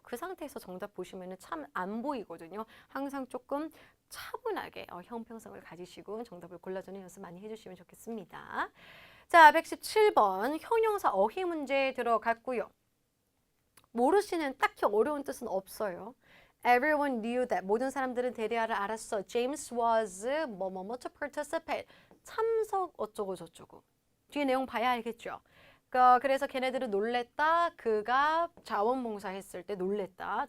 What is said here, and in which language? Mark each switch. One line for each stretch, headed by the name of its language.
Korean: 그 상태에서 정답 보시면 참 안 보이거든요. 항상 조금 차분하게 형평성을 가지시고 정답을 골라주는 연습 많이 해주시면 좋겠습니다. 자, 117번 형용사 어휘 문제 들어갔고요. 모르시는 딱히 어려운 뜻은 없어요.
English: Everyone knew that.
Korean: 모든 사람들은 대리아를 알았어.
English: James was 뭐뭐뭐 to participate.
Korean: 참석 어쩌고 저쩌고. 뒤에 내용 봐야 알겠죠. 그래서 걔네들은 놀랬다. 그가 자원봉사했을 때 놀랬다.